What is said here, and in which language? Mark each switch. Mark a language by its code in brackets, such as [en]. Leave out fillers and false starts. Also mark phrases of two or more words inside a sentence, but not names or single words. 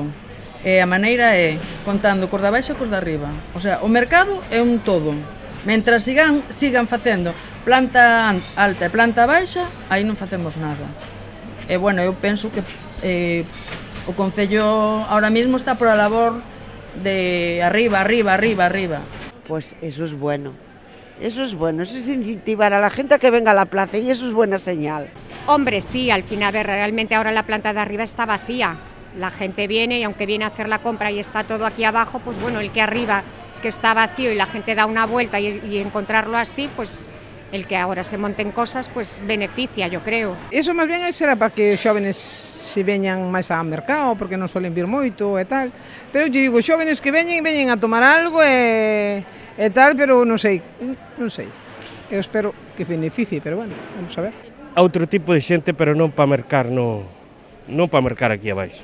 [gl] E a maneira é contando cos de abaixo e cos de arriba. O sea, o mercado é un todo. Mentras sigan facendo planta alta e planta baixa, aí non facemos nada. E, bueno, eu penso que o Concello ahora mismo está por a labor de arriba. [es] Pues eso es bueno. Eso es bueno, eso es incentivar a la gente a que venga a la plaza y eso es buena señal. Hombre, sí, al final, realmente ahora la planta de arriba está vacía. La gente viene y aunque viene a hacer la compra y está todo aquí abajo, pues bueno, el que arriba que está vacío y la gente da una vuelta y encontrarlo así, pues el que ahora se monten cosas, pues beneficia, yo creo. [gl] Eso máis ben será para que os xóvenes se veñan máis ao mercado, porque non solen vir moito e tal. Pero eu digo, xóvenes que veñen a tomar algo e tal, pero non sei. Eu espero que beneficie, pero bueno, vamos a ver. Outro tipo de xente, pero non para mercar, non para mercar aquí abaixo.